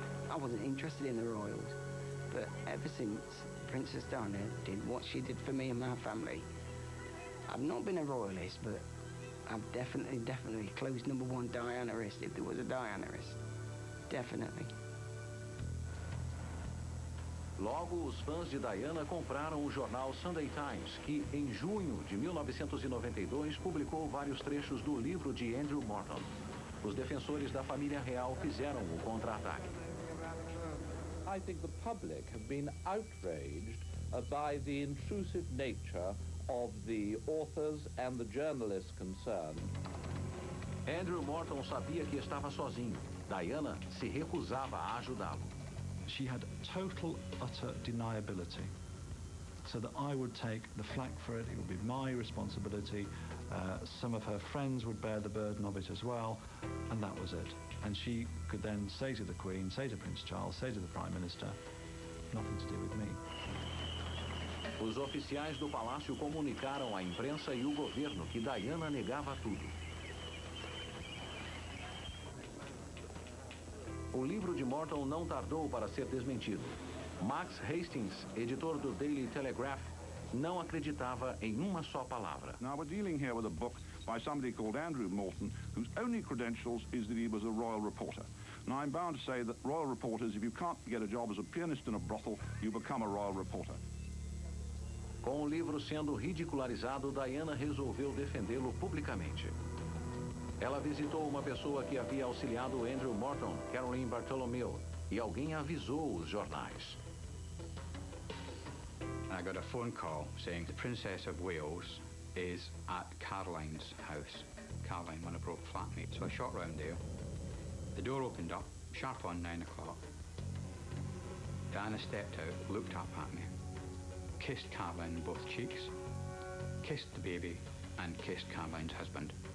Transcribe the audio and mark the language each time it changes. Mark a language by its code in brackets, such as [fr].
[en] I wasn't interested in the royals, but ever since Princess Diana did what she did for me and my family, I've not been a royalist, but I'm definitely close #1 Dianaist if there was a Dianaist. Definitely. [pt] Logo, os fãs de Diana compraram o jornal Sunday Times, que, em junho de 1992, publicou vários trechos do livro de Andrew Morton. Os defensores da família real fizeram o contra-ataque. [en] I think the public have been outraged by the intrusive nature of the authors and the journalists concerned. [pt] Andrew Morton sabia que estava sozinho. Diana se recusava a ajudá-lo. [en] She had total, utter deniability. So that I would take the flak for it, it would be my responsibility. Some of her friends would bear the burden of it as well, and that was it. And she could then say to the Queen, say to Prince Charles, say to the Prime Minister, nothing to do with me. [pt] Os oficiais do palácio comunicaram à imprensa e o governo que Diana negava tudo. O livro de Morton não tardou para ser desmentido. Max Hastings, editor do Daily Telegraph, não acreditava em uma só palavra. [en] Now we're dealing here with a book by somebody called Andrew Morton, whose only credentials is that he was a royal reporter. Now I'm bound to say that royal reporters, if you can't get a job as a pianist in a brothel, you become a royal reporter. [pt] Com o livro sendo ridicularizado, Diana resolveu defendê-lo publicamente. Ela visitou uma pessoa que havia auxiliado Andrew Morton, Caroline Bartholomew, e alguém avisou os jornais. [en] I got a phone call saying the Princess of Wales is at Caroline's house. Caroline, one of her flatmates. So I shot round there. The door opened up, sharp on 9 o'clock. Diana stepped out, looked up at me, kissed Caroline on both cheeks, kissed the baby, and kissed Caroline's husband.